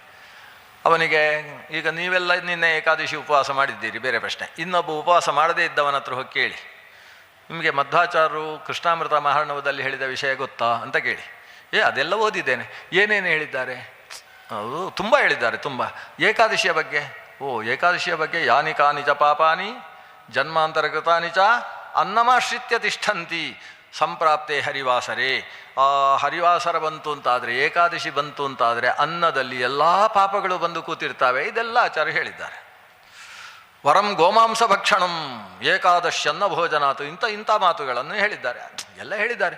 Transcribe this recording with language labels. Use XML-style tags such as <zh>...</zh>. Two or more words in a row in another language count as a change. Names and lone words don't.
<kn>ಅವನಿಗೆ ಈಗ ನೀವೆಲ್ಲ ನಿನ್ನೆ ಏಕಾದಶಿ ಉಪವಾಸ ಮಾಡಿದ್ದೀರಿ, ಬೇರೆ ಪ್ರಶ್ನೆ. ಇನ್ನೊಬ್ಬ ಉಪವಾಸ ಮಾಡದೇ ಇದ್ದವನ ಹತ್ರ ಹೋಗಿ ಕೇಳಿ, ನಿಮಗೆ ಮಧ್ವಾಚಾರ್ಯರು ಕೃಷ್ಣಾಮೃತ ಮಹಾರ್ಣವದಲ್ಲಿ ಹೇಳಿದ ವಿಷಯ ಗೊತ್ತಾ ಅಂತ ಕೇಳಿ. ಅದೆಲ್ಲ ಓದಿದ್ದೇನೆ. ಏನೇನು ಹೇಳಿದ್ದಾರೆ? ಅವರು ತುಂಬ ಹೇಳಿದ್ದಾರೆ, ತುಂಬ. ಏಕಾದಶಿಯ ಬಗ್ಗೆ, ಏಕಾದಶಿಯ ಬಗ್ಗೆ</kn> <sa>ಯಾನಿ ಕಾನಿ ಚ ಪಾಪಾನಿ ಜನ್ಮಾಂತರಕೃತಾನಿ ಚ ಅನ್ನಮಾಶ್ರಿತ್ಯ ತಿಷ್ಠಂತಿ ಸಂಪ್ರಾಪ್ತೆ ಹರಿವಾಸರೇ.</sa> <kn>ಆ ಹರಿವಾಸರ ಬಂತು ಅಂತಾದರೆ, ಏಕಾದಶಿ ಬಂತು ಅಂತಾದರೆ ಅನ್ನದಲ್ಲಿ ಎಲ್ಲ ಪಾಪಗಳು ಬಂದು ಕೂತಿರ್ತವೆ. ಇದೆಲ್ಲ ಆಚಾರ್ಯ ಹೇಳಿದ್ದಾರೆ.</kn> <sa>ವರಂ ಗೋಮಾಂಸ ಭಕ್ಷಣಂ ಏಕಾದಶ್ಯನ್ನ ಭೋಜನಾತು,</sa> <kn>ಇಂಥ ಮಾತುಗಳನ್ನು ಹೇಳಿದ್ದಾರೆ, ಎಲ್ಲ ಹೇಳಿದ್ದಾರೆ.</kn>